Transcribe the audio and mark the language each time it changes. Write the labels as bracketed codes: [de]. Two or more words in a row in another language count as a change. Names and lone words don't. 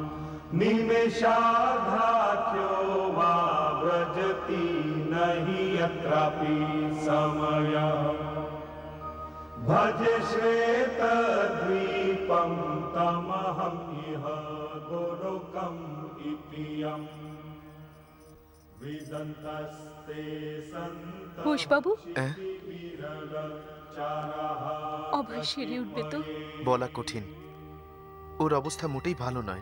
[sa] निमेषार्धाख्यो वा व्रजति न हि यत्रापि समयः भजे श्वेतद्वीपं तमहम् इह गोलोकम् इति यम् विदन्तस्ते सन्तः [bn] ঘোষবাবু [sa] বিরলচারः [bn] অভয় সেরে উঠবে তো? বলা কঠিন। ওর অবস্থা মোটেই ভালো নয়।